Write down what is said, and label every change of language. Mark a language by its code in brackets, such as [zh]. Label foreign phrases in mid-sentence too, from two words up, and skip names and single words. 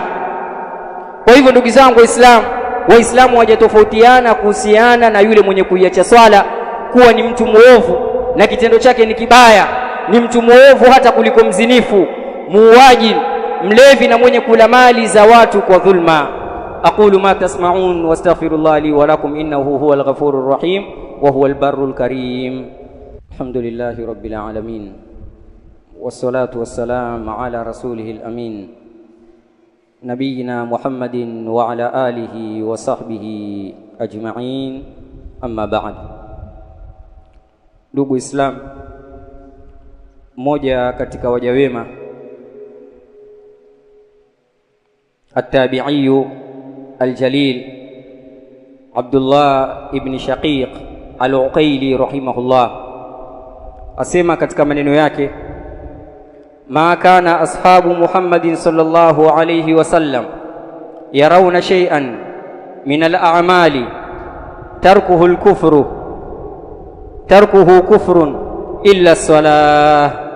[sw] Kwa hivyo ndugu zangu Waislamu hawajatofautiana kuhusiana na yule mwenye kuiacha swala kuwa ni mtu muovu na kitendo chake ni kibaya. Ni mtu muovu hata kuliko mzinifu, muuaji, mlevi na mwenye kula mali za watu kwa dhulma. [ar] أقول ما تسمعون وأستغفر الله لي ولكم إنه هو الغفور الرحيم وهو البر الكريم. الحمد لله رب العالمين والصلاة والسلام على رسوله الأمين نبينا محمد وعلى آله وصحبه أجمعين أما بعد. [sw] Ndugu Islam, mmoja katika waja wema [ar] التابعي الجليل عبد الله بن شقيق العقيلي رحمه الله [sw] asema katika maneno yake, [ar] ما كان أصحاب محمد صلى الله عليه وسلم يرون شيئا من الأعمال تركه كفر إلا الصلاة.